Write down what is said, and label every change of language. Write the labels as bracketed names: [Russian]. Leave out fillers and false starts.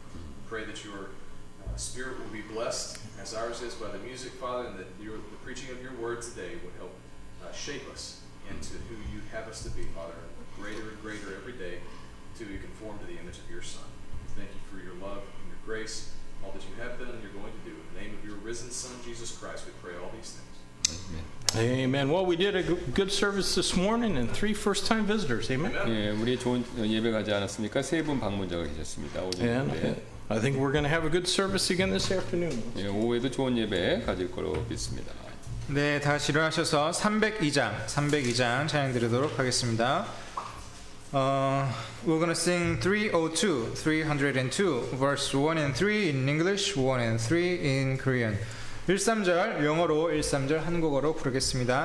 [English] We pray that your spirit will be blessed as ours is by the music, Father, and that the preaching of your word today would help shape us into who you have us to be, Father, greater and greater every day to be conformed to the image of your Son. We thank you for your love and your grace, all that you have done and you're going to do. In the name of your risen Son, Jesus Christ, we pray all these things. Amen. Amen. Well, we did a good service this morning and 3 first-time visitors. Amen. [Korean] 예, 우리 좋은 예배 가지 않았습니까? 3분 방문자가 계셨습니다. [English] And I think we're going to have a good service again this afternoon. [Korean] 예, 오후에도 좋은 예배 가질 거로 믿습니다. 네, 다시 일어나셔서 302장 찬양 드리도록 하겠습니다. [English] We're gonna sing 302, verse 1 and 3 in English, 1 and 3 in Korean. [Korean] 1~3절 영어로 1~3절 한국어로 부르겠습니다.